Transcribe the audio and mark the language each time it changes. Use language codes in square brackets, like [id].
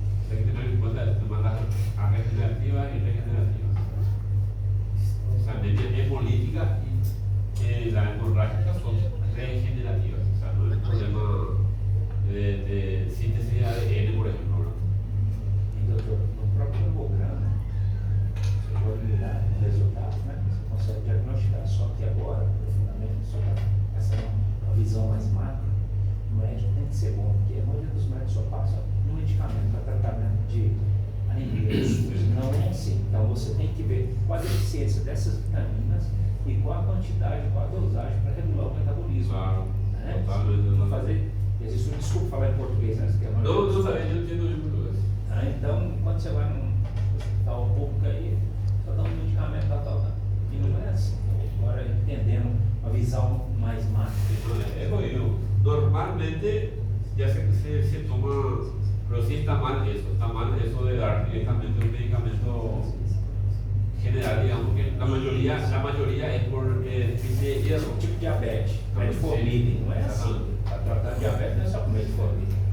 [es] Hay que tener en cuenta el tema de las regenerativas y regenerativas. O sea, anemia hemolítica y la hemorrágica son regenerativas. O sea, no es un problema de síntesis de ADN, por ejemplo, ¿verdad? [pt] E doutor, no próprio hemograma, você pode olhar o resultado, né? Você consegue diagnosticar, só que agora, profundamente, sobre essa uma visão mais macro, o médico tem que ser bom, porque a maioria dos médicos só passa um medicamento para tratamento de anemia. Não é assim. Então você tem que ver qual a deficiência dessas vitaminas e qual a quantidade, qual a dosagem para regular o metabolismo. [es] Claro, [pt] Né? [es] totalmente. [pt] Vou fazer. Existe um, desculpa falar em português, né? Que é uma [es] No sabía, yo entiendo bien portugués. [pt] Então, quando você vai num hospital público aí, só dá um medicamento, tal. E não é assim. Agora, entendendo uma visão mais macro. [es] Es jodido. Normalmente ya se toma, pero sí está mal eso de dar directamente un medicamento general, digamos que la mayoría es por déficit de hierro. [pt] Tipo diabetes, metformina, não é assim. Para tratar diabetes não é só com metformina.